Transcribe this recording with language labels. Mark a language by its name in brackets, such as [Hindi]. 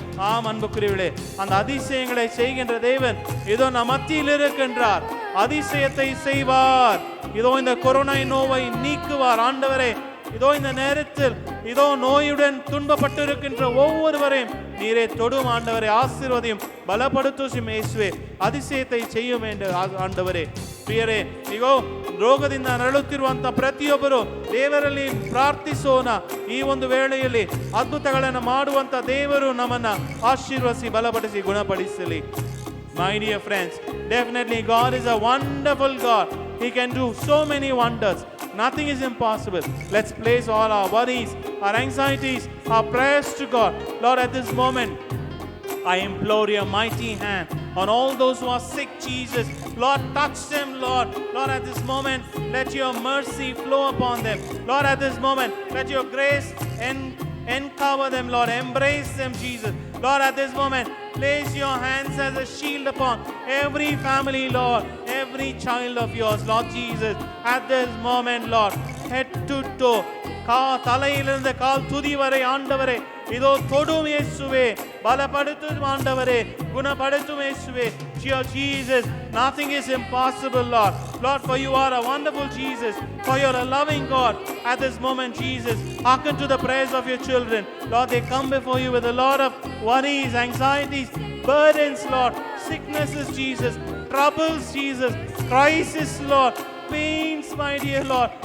[Tamil] ஆம் அன்புக்குரியவர்களே, அந்த அதிசயங்களை செய்கின்ற தேவன் இதோ நம் மத்தியில் இருக்கின்றார். அதிசயத்தை செய்வார். இதோ இந்த கொரோனா நோயை நீக்குவார். ஆண்டவரே, இதோ இந்த நேரத்தில் இதோ நோயுடன் துன்பப்பட்டு இருக்கின்ற ஒவ்வொருவரையும் நீரே தொடும் ஆண்டவரே. ஆசீர்வதியும், [Kannada] ಬಲಪಡಿಸುವ ಯೇಸುವೆ. [Tamil] அதிசயத்தை செய்யும் என்று ಆண்டವರೇ. [Kannada] ಪ್ರಿಯರೇ, ಇಗೋ ರೋಗದಿಂದ ನರಳುತ್ತಿರುವಂತ ಪ್ರತಿಯೊಬ್ಬರು ದೇವರಲ್ಲಿ ಪ್ರಾರ್ಥಿಸೋಣ. ಈ ಒಂದು ವೇಳೆಯಲ್ಲಿ ಅದ್ಭುತಗಳನ್ನು ಮಾಡುವಂತ ದೇವರು ನಮ್ಮನ್ನ ಆಶೀರ್ವದಿಸಿ ಬಲಪಡಿಸಿ ಗುಣಪಡಿಸಲಿ. [English] My dear friends, definitely God is a wonderful God. He can do so many wonders. Nothing is impossible. Let's place all our worries, our anxieties, our prayers to God. Lord, at this moment, I implore your mighty hand on all those who are sick, Jesus. Lord, touch them, Lord. Lord, at this moment, let your mercy flow upon them. Lord, at this moment, let your grace encover them, Lord. Embrace them, Jesus. Lord, at this moment, place your hands as a shield upon every family, Lord, every child of yours, Lord Jesus. At this moment, Lord, head to toe, [Tamil] தலையிலிருந்து கால் துதி வரை ஆண்டவரே இதோ தொடும் இயேசுவே, பலப்படுத்தும் ஆண்டவரே, குணப்படுத்தும் இயேசுவே. [English] Dear Jesus, nothing is impossible, Lord. Lord, for you are a wonderful Jesus, for you are a loving God. At this moment, Jesus, hearken to the prayers of your children. Lord, they come before you with a lot of worries, anxieties, burdens, Lord, sicknesses, Jesus, troubles, Jesus, crisis, Lord, pains, my dear Lord.